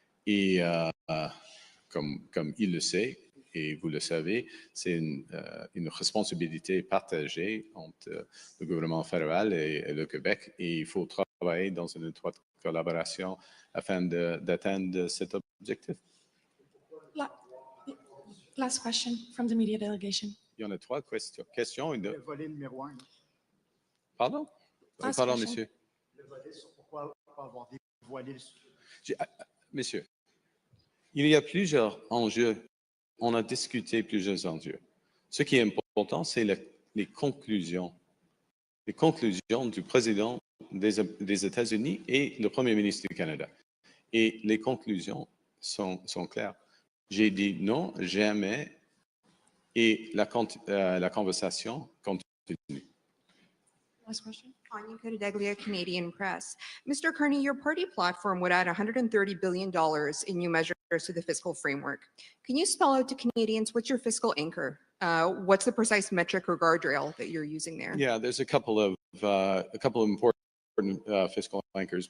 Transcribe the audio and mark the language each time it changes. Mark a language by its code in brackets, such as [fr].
[fr] Et comme il le sait, et vous le savez, c'est une responsabilité partagée entre le gouvernement fédéral et le Québec. Et il faut travailler dans une étroite collaboration afin d'atteindre cet objectif. [en] Last question from the media delegation. [fr] Il y en a trois questions. Le volet numéro 1. Pardon? [en] Last [fr] Pardon, [en] question. [fr] monsieur. Le volet sur pourquoi pas avoir dévoilé le sujet. Monsieur, il y a plusieurs enjeux. On a discuté plusieurs enjeux. Ce qui est important, c'est les conclusions. Les conclusions du président des États-Unis et le premier ministre du Canada. Et les conclusions sont claires. J'ai dit non, jamais, et la conversation continue. [en] Last question. Anya Codeglia, Canadian Press. Mr. Carney, your party platform would add $130 billion in new measures to the fiscal framework. Can you spell out to Canadians what's your fiscal anchor? What's the precise metric or guardrail that you're using there? Yeah, there's a couple of important fiscal anchors.